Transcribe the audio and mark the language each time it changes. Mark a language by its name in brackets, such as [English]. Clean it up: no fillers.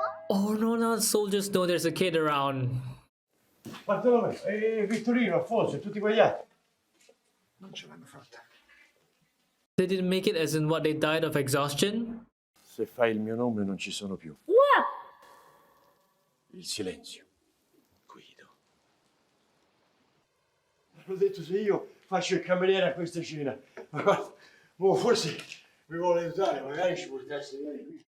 [English] Oh no, now the soldiers know there's a kid around. [Italian] Bartolomeo, Vittorino, Alfonso e tutti quegli altri. Non ce l'hanno fatta. [English] They didn't make it as in what, they died of exhaustion? [Italian] Se fai il mio nome non ci sono più. Il silenzio. Guido. L'ho detto, se io faccio il cameriere a questa cena. Ma guarda, forse mi vuole aiutare, magari ci portasse qui.